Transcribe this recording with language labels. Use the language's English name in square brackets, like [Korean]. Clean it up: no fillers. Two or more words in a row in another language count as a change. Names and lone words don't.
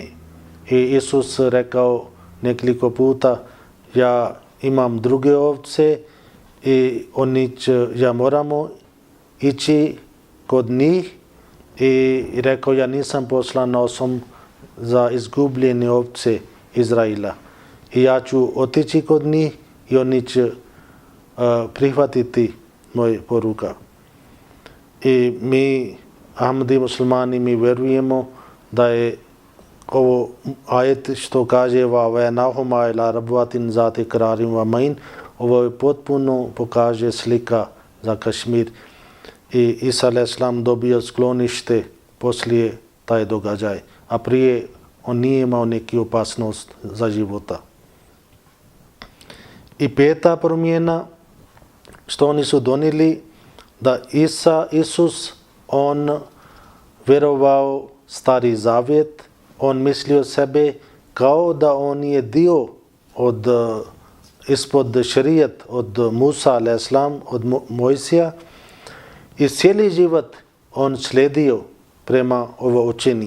[Bosnian] I Isus rekao nekoliko puta, ja imam druge ovce i ja moramo ići kod njih, i rekao, ja nisam poslan osim za izgubljene ovce Izraela. I ja ću otići kod njih i oni će prihvatiti moj poruka. I mi, Ahmadi muslimani, mi vjerujemo da je ovo ajet što kaže [Arabic] وَوَيَنَاهُمَا إِلَىٰ رَبْوَةٍ ذَاتِ قَرَارٍ وَمَعِينٍ, [Bosnian] ovo je potpuno pokaže slika za Kašmir. I Isa a.s. dobio sklonište poslije taj događaj, a prije on nije imao neki opasnost za života. I peta promjena što oni su donijeli, da Isus, on vjerovao Stari Zavjet, on mislio sebe kao da on je dio ispod šerijet od Musa a.s., od Mojsija, i cijeli život on slijedio prema ovo učenje.